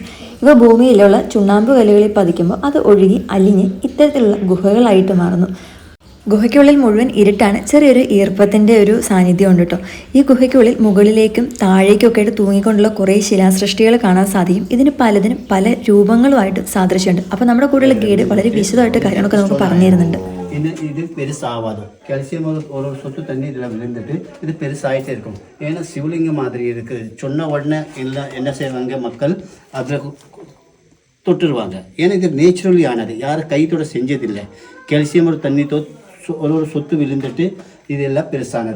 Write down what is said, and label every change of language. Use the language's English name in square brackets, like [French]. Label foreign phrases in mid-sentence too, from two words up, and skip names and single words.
[Malayalam] ഇവ ഭൂമിയിലുള്ള ചുണ്ണാമ്പ് കല്ലുകളിൽ പതിക്കുമ്പോൾ അത് ഒഴുകി അലിഞ്ഞ് ഇത്തരത്തിലുള്ള ഗുഹകളായിട്ട് മാറുന്നു. ഗുഹയ്ക്കുള്ളിൽ മുഴുവൻ ഇരുട്ടാണ്. ചെറിയൊരു ഈർപ്പത്തിൻ്റെ ഒരു സാന്നിധ്യം ഉണ്ട് കേട്ടോ. ഈ ഗുഹയ്ക്കുള്ളിൽ മുകളിലേക്കും താഴേക്കൊക്കെ ആയിട്ട് തൂങ്ങിക്കൊണ്ടുള്ള കുറേ ശിലാസൃഷ്ടികൾ കാണാൻ സാധിക്കും. ഇതിന് പലതിനും പല രൂപങ്ങളുമായിട്ട് സാദൃശ്യമുണ്ട്. അപ്പോൾ നമ്മുടെ കൂടെയുള്ള ഗൈഡ് വളരെ വിശദമായിട്ട് കാര്യങ്ങളൊക്കെ നമുക്ക് പറഞ്ഞു തരുന്നുണ്ട്. [Tamil] இது பெருசாகாது. கால்சியம் ஒரு சொட்டு தண்ணி இதில் விழுந்துட்டு இது பெருசாகிட்டே இருக்கும். ஏன்னா சிவலிங்கம் மாதிரி இருக்குது. சொன்ன உடனே எல்லாம் என்ன செய்வாங்க, மக்கள் அதில் தொட்டுருவாங்க. ஏன்னா இது நேச்சுரலி ஆனது, யாரும் கைத்தோட செஞ்சதில்லை. கால்சியம் ஒரு தண்ணி ஒரு சொத்து விழுந்துட்டு இதெல்லாம் பெருசானது.